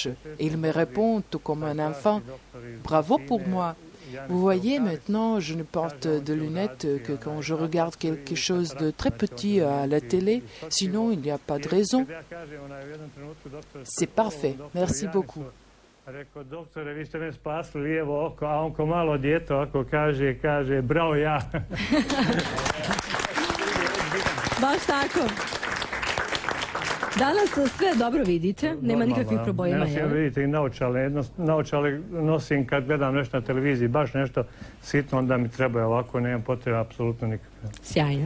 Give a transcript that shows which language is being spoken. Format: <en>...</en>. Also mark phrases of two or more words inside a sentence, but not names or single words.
<fr>Et il me répond, tout comme un enfant: bravo pour moi. Vous voyez, maintenant, je ne porte de lunettes que quand je regarde quelque chose de très petit à la télé. Sinon, il n'y a pas de raison. C'est parfait. Merci beaucoup.</fr> <bs>Rekao: doktore, vi ste me spasli lijevo oko, a on ko malo dijete ovako kaže, bravo ja. Baš tako. Danas sve dobro vidite, nema nikakvih problema. Ja vidite i naočale nosim kad gledam nešto na televiziji, baš nešto sitno, onda mi treba ovako, nemam potrebe apsolutno nikakve.</bs>